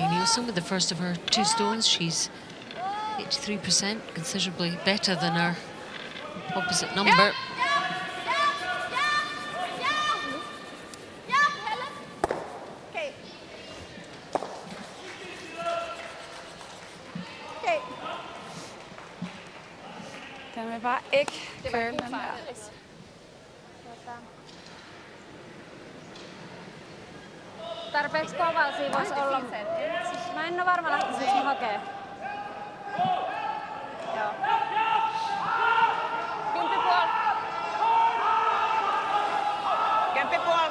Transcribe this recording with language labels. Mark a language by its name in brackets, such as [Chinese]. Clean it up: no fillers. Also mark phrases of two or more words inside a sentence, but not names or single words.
[English] Nielsen with the first of her 2 stones. She's 83%, considerably better than her opposite number. Okay. Okay. [Danish] Den vil bare ikke køre den der. [Finnish] Tarpeeksi kovalla siinä voisi olla. Mä en ole varma lähtisikö mä hakee. Joo. 10,5.